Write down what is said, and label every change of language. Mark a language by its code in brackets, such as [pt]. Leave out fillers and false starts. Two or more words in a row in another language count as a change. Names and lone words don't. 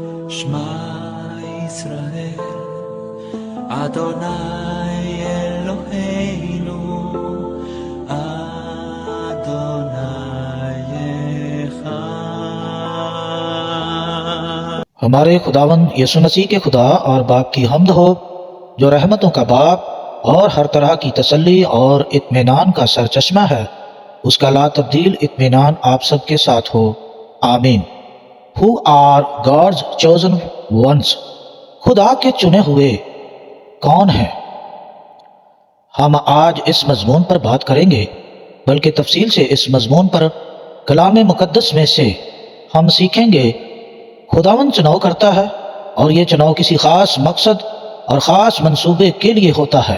[he] שמע ישראל, אדוני אלוהינו, אדוני אחד. [ur] ہمارے خداوند یسوع مسیح کے خدا اور باپ کی حمد ہو، جو رحمتوں کا باپ اور ہر طرح کی تسلی اور اطمینان کا سرچشمہ ہے۔ اس کا لا تبدیل اطمینان آپ سب کے ساتھ ہو، آمین۔ [en] Who are God's chosen ones؟ [ur] خدا کے چنے ہوئے کون ہیں؟ ہم آج اس مضمون پر بات کریں گے، بلکہ تفصیل سے اس مضمون پر کلام مقدس میں سے ہم سیکھیں گے خداوند چناؤ کرتا ہے، اور یہ چناؤ کسی خاص مقصد اور خاص منصوبے کے لیے ہوتا ہے۔